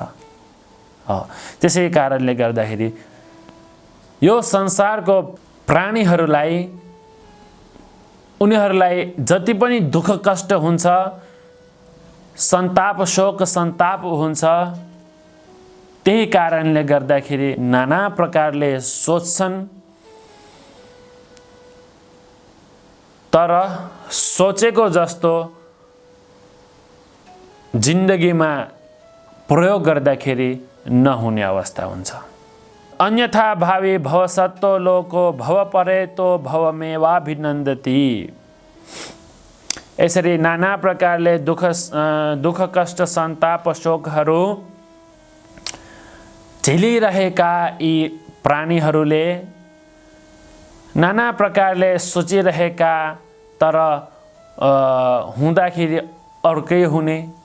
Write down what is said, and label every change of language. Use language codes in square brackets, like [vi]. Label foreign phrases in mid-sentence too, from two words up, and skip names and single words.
[ne] त्यसै कारणले गर्दाखेरि यो संसारको प्राणीहरूलाई, उनीहरूलाई जति पनि दुःख कष्ट हुन्छ, सन्ताप शोक सन्ताप हुन्छ, त्यही कारणले गर्दाखेरि नाना प्रकारले सोच्छन्, तर सोचेको जस्तो जिन्दगीमा प्रयोग गर्दाखेरि नहुने अवस्था हुन्छ। [sa] अन्यथा भावी भवसत्तो लोको भव परेतो भवमेवाभिनन्दति। [ne] यसरी नाना प्रकारले दुःख कष्ट सन्ताप शोकहरू झेलिरहेका यी प्राणीहरूले नाना प्रकारले सोचिरहेका, तर हुँदाखेरि अर्कै हुने,